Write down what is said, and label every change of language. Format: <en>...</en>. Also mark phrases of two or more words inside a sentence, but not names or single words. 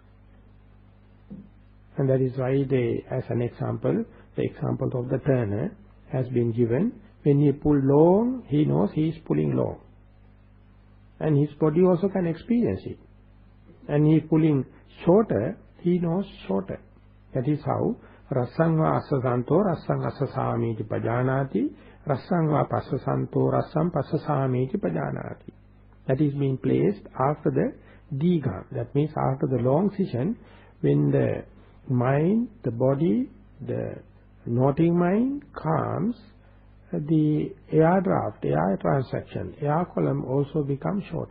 <en>And that is why they, as an example, the example of the turner has been given. When he pull long, he knows he is pulling long. And his body also can experience it. And he is pulling shorter, he knows shorter. That is how</en> <pi>Rassang va assasanto rassang assasamiti pajanati, rassang va passasanto rassang passasamiti pajanati.</pi> <en>That is being placed after the Diga. That means after the long session, when the mind, the body, the noting mind calms, the air draft, air transaction, air column also becomes shorter.</en>